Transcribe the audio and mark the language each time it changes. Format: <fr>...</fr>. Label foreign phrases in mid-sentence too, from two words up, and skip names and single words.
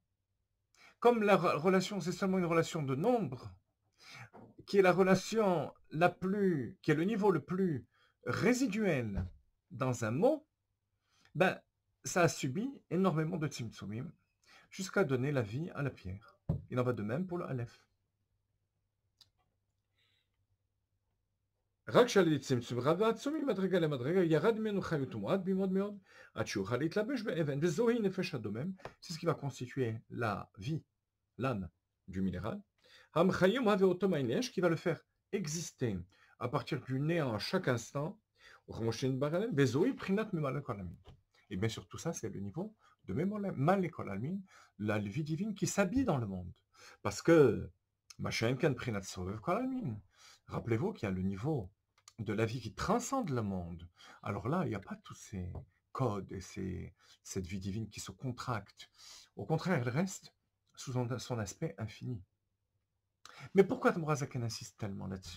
<fr>Comme la relation, c'est seulement une relation de nombre, qui est la relation qui est le niveau le plus résiduel dans un mot, ben, ça a subi énormément de tzimtzumim jusqu'à donner la vie à la pierre. Il en va de même pour le Aleph.</fr> <he>רק שעל ידי צמצום רב ועצום ממדרגה למדרגה, ירד ממנו חיות ומועט במאוד מאוד, עד שיוכל להתלבש באבן, וזוהי נפש הדומם,</he> <fr>c'est ce qui va constituer la vie, l'âme du minéral,</fr> <he>המחיה ומהווה אותו מעין יש,</he> <fr>qui va le faire exister à partir du néant à chaque instant,</fr> <he>וזוהי בחינת ממלא כל עלמין.</he> <fr>Et bien sûr, tout ça, c'est le niveau de</fr> <he>ממלא כל עלמין,</he> <fr>la vie divine qui s'habille dans le monde. Parce que, machin kan prinat</fr> <he>סובב כל עלמין.</he> <fr>Rappelez-vous qu'il y a le niveau de la vie qui transcende le monde. Alors là, il n'y a pas tous ces codes et cette vie divine qui se contracte. Au contraire, elle reste sous son aspect infini. Mais pourquoi Tmorazaken insiste tellement là-dessus?</fr>